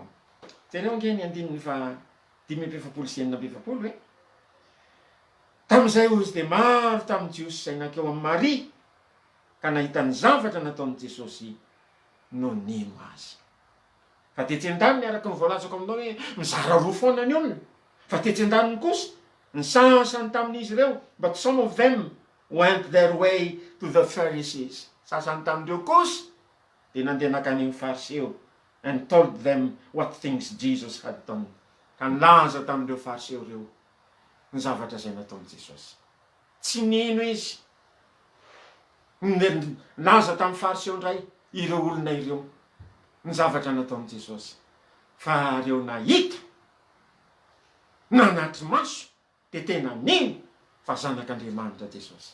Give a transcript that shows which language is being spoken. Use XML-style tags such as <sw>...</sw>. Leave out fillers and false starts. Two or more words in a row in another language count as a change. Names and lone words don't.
<mg>Teneo nge ny andininy fa 5:20 hoe, tamin'izay izy de maro tamin'ny Jiosy zay nakeo amin'ny Maria, ka nahita ny zavatra nataon'i Jesosy no nino azy. Fa tetsy an-daniny araka ny voalazako aminao hoe mizara roa foana ny olona, fa tetsy an-daniny kosa ny sasany tamin'izy ireo,</mg> <en>but some of them went their way to the Pharisees.</en> <mg>Sasany tamin'ireo kosa de nandeha nakany amin'ny Fariseo</mg> <en>and told them what things Jesus had done.</en> <mg>Ka nilaza tamin'ireo Fariseo reo ny zavatra zay nataon'i Jesosy. Tsy nino izy, nilaza tamin'ny Fariseo ndray ireo olona ireo ny zavatra nataon'i Jesosy, fa reo nahita, nanatry maso, de tena nino fa zanak'Andriamanitra Jesosy.</mg>